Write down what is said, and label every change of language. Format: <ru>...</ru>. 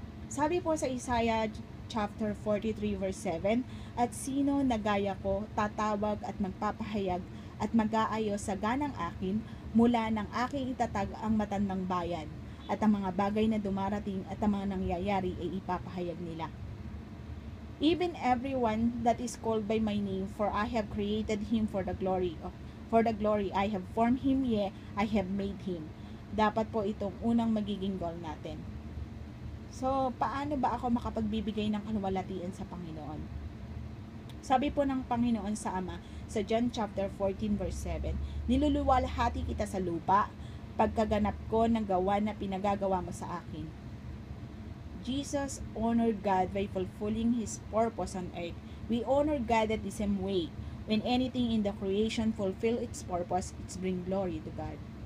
<tl>Sabi po sa Isaiah chapter 43 verse 7, At sino na gaya ko, tatawag at magpapahayag at mag-aayos sa ganang akin, mula ng aking itatag ang matandang bayan, at ang mga bagay na dumarating at ang mga nangyayari ay ipapahayag nila.</tl> <en>Even everyone that is called by my name, for I have created him for the glory I have formed him, yea, I have made him.</en> <tl>Dapat po itong unang magiging goal natin. So, paano ba ako makapagbibigay ng kaluwalhatian sa Panginoon? Sabi po ng Panginoon sa Ama, sa John chapter 14 verse 7, Niluluwalhati kita sa lupa, pagkaganap ko ng gawa na pinagagawa mo sa akin.</tl> <en>Jesus honored God by fulfilling His purpose on earth. We honor God at the same way. When anything in the creation fulfill its purpose, it's bring glory to God.</en>